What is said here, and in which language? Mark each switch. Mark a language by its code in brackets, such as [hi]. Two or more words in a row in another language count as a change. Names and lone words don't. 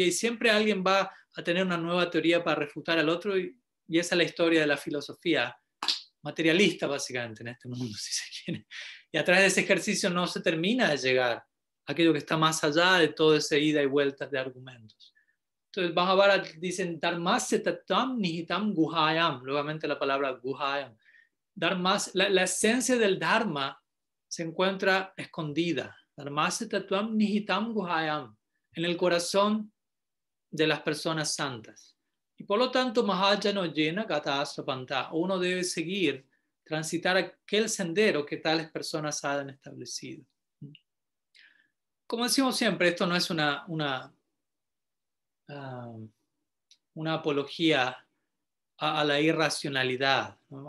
[es] Y siempre alguien va a tener una nueva teoría para refutar al otro. Y esa es la historia de la filosofía materialista, básicamente, en este mundo, si se quiere. Y a través de ese ejercicio no se termina de llegar a aquello que está más allá de todo ese ida y vueltas de argumentos. Entonces, Mahabharata dicen, [sa] धर्मस्य तत्त्वं निहितं गुहायां, [es] nuevamente la palabra guhayam. La esencia del Dharma se encuentra escondida. [sa] धर्मस्य तत्त्वं निहितं गुहायां, [es] en el corazón de las personas santas. Y por lo tanto, Mahajano llena Gatasapanta, uno debe seguir, transitar aquel sendero que tales personas han establecido. Como decimos siempre, esto no es una apología a la irracionalidad, ¿no?